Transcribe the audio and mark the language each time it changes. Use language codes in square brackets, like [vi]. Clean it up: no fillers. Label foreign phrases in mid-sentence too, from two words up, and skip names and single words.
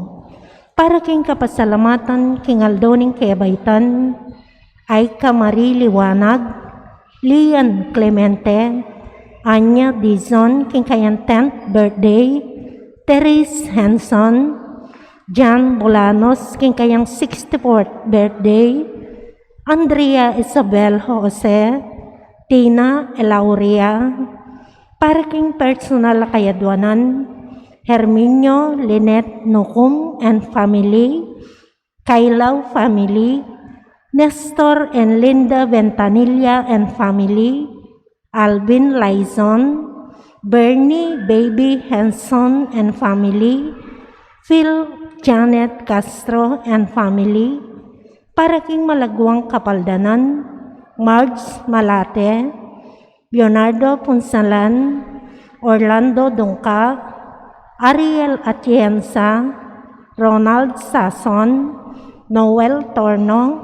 [pam] Para king kapasalamatan king Aldoning Kebaytan, Aika Marie Liwanag, Lian Clemente, Anya Dizon, king kayang 10th birthday, Therese Henson, John Bolanos, king kayang 64th birthday, Andrea Isabel Jose, Tina Elauria, para king personal kayadwanan, Herminio Lynette Nucum [en] and family, [pam] Kailaw family, [en] Nestor and Linda Ventanilla and family, Alvin Lizon, Bernie Baby Henson and family, Phil Janet Castro and family, [pam] para king malagwang kapaldanan, Marge Malate, Leonardo Punsalan, Orlando Dungka, Ariel Atienza, Ronald Sason, Noel Torno,